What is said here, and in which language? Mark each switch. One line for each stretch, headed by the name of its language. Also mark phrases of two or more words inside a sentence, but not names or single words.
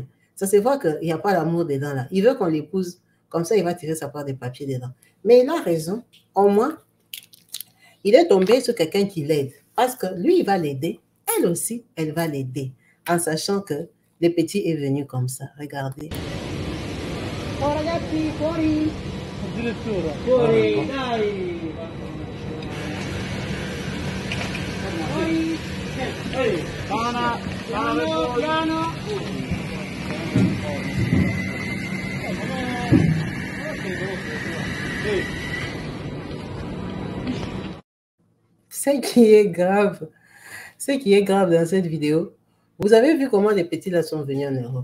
French: Ça se voit qu'il n'y a pas d'amour dedans, là. Il veut qu'on l'épouse. Comme ça, il va tirer sa part des papiers dedans. Mais il a raison. Au moins, il est tombé sur quelqu'un qui l'aide. Parce que lui, il va l'aider. Elle aussi, elle va l'aider. En sachant que le petit est venu comme ça. Regardez.
Italian: Oh ragazzi, fuori! Addirittura. Fuori, dai! Fuori! Ehi, piano, piano, piano!
French: Ce qui est grave dans cette vidéo, vous avez vu comment les petits là sont venus en Europe.